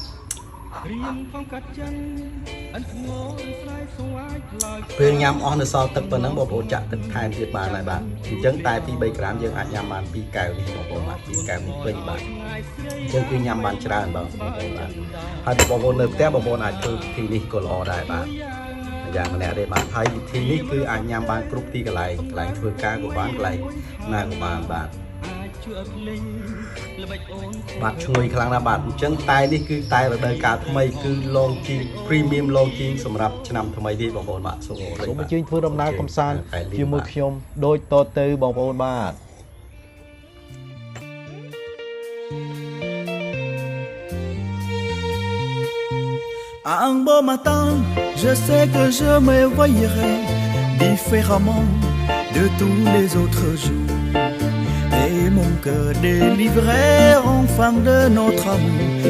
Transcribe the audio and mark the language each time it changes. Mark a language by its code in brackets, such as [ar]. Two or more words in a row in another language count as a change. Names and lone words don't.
[km] ពេលញ៉ាំអស់នៅសល់ទឹកប៉ុណ្ណឹងបងប្អូនចាក់ទឹកថែមទៀតបានហើយបាទអញ្ចឹងតែ2 3ក្រាមយើងអាចញ៉ាំបាន2កែវនេះបងប្អូនបាទ2កែវនេះពេញបាទអញ្ចឹងគឺញ៉ាំបានច្រើនបងប្អូនបាទហើយបងប្អូននៅផ្ទះបងប្អូនអាចធ្វើវិធីនេះក៏ល្អដែរបាទយ៉ាងម្នាក់ទេបាទហើយវិធីនេះគឺអាចញ៉ាំបានគ្រប់ទីកន្លែងធ្វើការក៏បានកន្លែងណាក៏បានបាទ បាទឈ្ងុយខ្លាំងណាស់បាទអញ្ចឹងតែនេះគឺតែរដូវកាលថ្មីគឺឡងជីង Premium ឡងជីងសម្រាប់ឆ្នាំថ្មីទេបងប្អូនបាទសូមអញ្ជើញធ្វើដំណើរកំសាន្តជាមួយខ្ញុំដូចតទៅបងប្អូនបាទ [fr] Un beau matin, je sais que je m'éveillerai différemment de tous les autres jours. Et mon cœur délivré enfin de notre amour.